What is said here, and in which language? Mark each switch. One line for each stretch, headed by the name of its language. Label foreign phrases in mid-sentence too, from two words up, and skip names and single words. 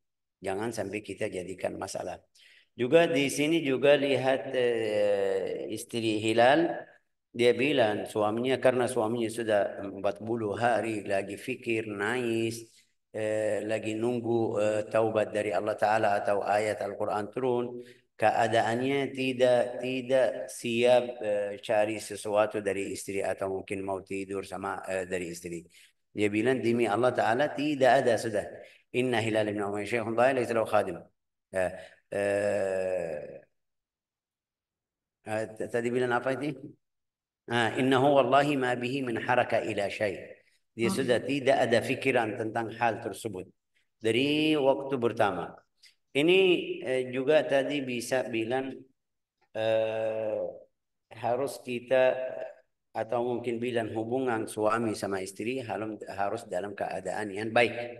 Indonesian: Jangan sampai kita jadikan masalah. Juga di sini juga lihat istri Hilal, dia bilang suaminya karena suaminya sudah 40 hari lagi fikir, nangis, lagi nunggu taubat dari Allah Ta'ala atau ayat Al-Quran turun, keadaannya tidak siap cari sesuatu dari istri atau mungkin mau tidur sama dari istri. Dia bilang demi Allah Ta'ala tidak ada sudah.
Arabic: إن هلال بن أمية شيخ ضائع ليس له خادم.
Indonesian: Tadi bilang apa itu?
Arabic: إنه والله ما به من حركة إلى شيء.
Indonesian: Dia sudah tidak ada fikiran tentang hal tersebut dari waktu pertama. Ini juga tadi bisa bilang harus kita atau mungkin bilang hubungan suami sama istri harus dalam keadaan yang baik.